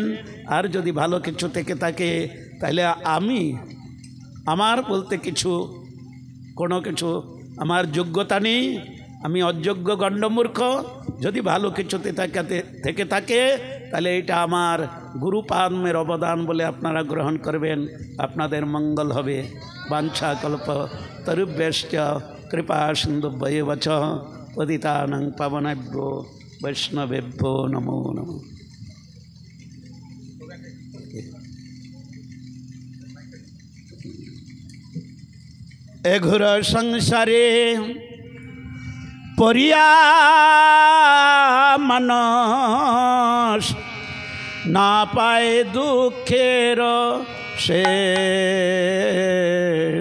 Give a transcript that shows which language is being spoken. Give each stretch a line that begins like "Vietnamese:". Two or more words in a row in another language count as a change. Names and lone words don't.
Bangla: আর যদি ভালো কিছু থেকে থাকে তাহলে আমার বলতে কোনো কিছু আমার যোগ্যতা নেই, আমি অযোগ্য গণ্ডমূর্খ। যদি ভালো কিছুতে থেকে থাকে তাহলে এটা আমার গুরুপাদ্মের অবদান বলে আপনারা গ্রহণ করবেন, আপনাদের মঙ্গল হবে।
Sanskrit: বাঞ্ছা কল্প তরুভ্যশ্চ কৃপা সিন্ধুভ্যেব চ পতিতানাং পাবনেভ্যো বৈষ্ণবেভ্যো নমো নমঃ।
Bangla: এ ঘোর সংসারে পরিয়া মানস না পায় দুঃখের শেষ।